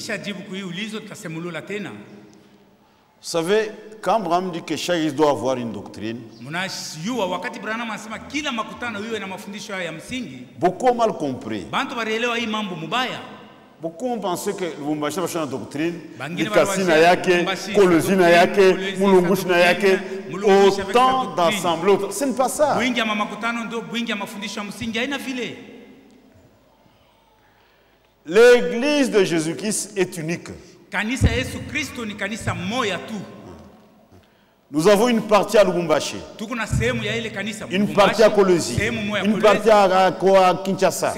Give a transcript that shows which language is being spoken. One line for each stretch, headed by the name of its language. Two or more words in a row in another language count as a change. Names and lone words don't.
French: Vous savez, quand Abraham dit que chaque église doit avoir une doctrine, beaucoup ont mal compris. Beaucoup ont pensé que Lubumbashi va changer la doctrine,
Swahili: Likasi na yake, Kolozi na yake, Mulumbushi na yake,
French: autant d'assembler. Ce n'est pas ça. L'église de Jésus-Christ est unique. Nous avons une partie à Lubumbashi, une partie à Kolozi, une partie à Kinshasa.